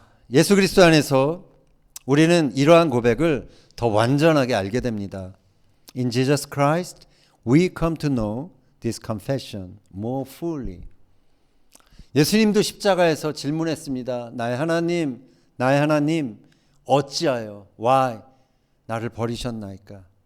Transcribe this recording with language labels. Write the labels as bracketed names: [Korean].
[Korean] 예수 그리스도 안에서 우리는 이러한 고백을 더 완전하게 알게 됩니다. [English] In Jesus Christ, we come to know this confession more fully. [Korean] 예수님도 십자가에서 질문했습니다. 나의 하나님, 어찌하여, [English] why, [Korean] 나를 버리셨나이까?